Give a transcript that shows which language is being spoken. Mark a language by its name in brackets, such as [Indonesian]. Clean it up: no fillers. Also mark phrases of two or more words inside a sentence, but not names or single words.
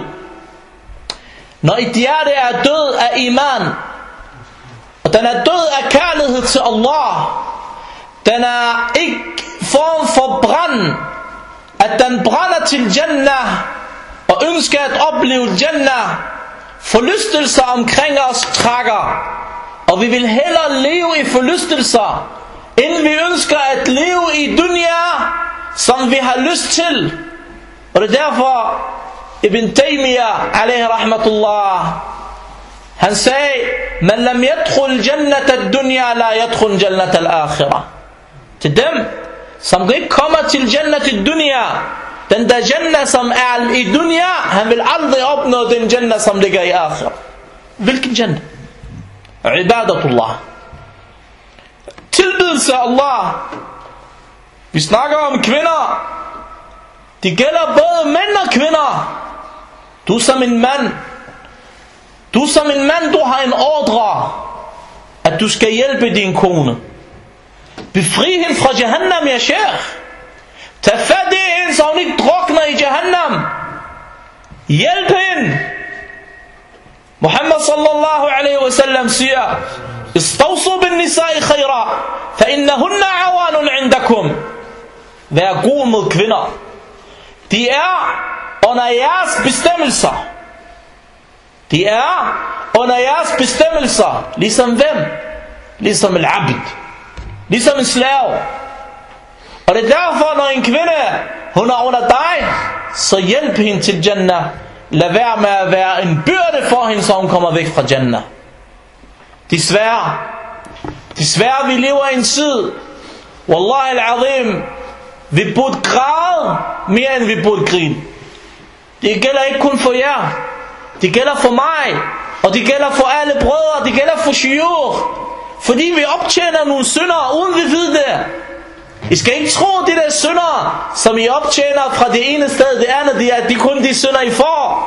[Danish] Når et hjerte er død af iman, og den er død af kærlighed til Allah, den er ikke form for brand, at den brænder til Jannah, og ønsker at opleve Jannah, forlystelser omkring os trækker, og vi vil hellere leve i forlystelser, end vi ønsker at leve i dunya, som vi har lyst til. Og det er derfor Ibn Taymiyyah [Arabic] عليه رحمة الله, han sagde, من لم يدخل جنة الدنيا لا يدخل جنة الآخرة. [Danish] Til dem som ikke kommer til [Arabic] جنة الدنيا, [Danish] den der jannah som er i dunya, han vil aldrig opnå den jannah som ligger i akhirah. Hvilken jannah? Ibadatullah, tilbedelse af Allah. Vi snakker om kvinder. Det gælder både mænd og kvinder. Du som en mand, du har en ordre, at du skal hjælpe din kone. Befri hende fra Jahannam, ya sheikh. Tag fat i hende, så hun ikke drukner i Jahannam. Hjælp hende. Muhammad [Arabic] صلى الله عليه وسلم [Danish] siger, [Arabic] استوصوا بالنساء خيرا فإنهن عوان عندكم. [Danish] Vær god mod kvinder. De er under jeres bestemmelser. De er under jeres bestemmelser. Ligesom hvem? Ligesom en abd. Ligesom en slave. Og det er derfor, når en kvinde, hun er under dig, så hjælp hende til Jannah. Lad være med at være en byrde for hende, så hun kommer væk fra Jannah. Desværre vi lever i en tid, [Arabic] والله العظيم, [Danish] vi burde græde mere end vi burde grine. Det gælder ikke kun for jer, det gælder for mig, og det gælder for alle brødre, det gælder for shuyukh. Fordi vi optjener nogle synder, uden vi ved det. I skal ikke tro, det der synder, som I optjener fra det ene sted, det andet, det er kun de synder, I får.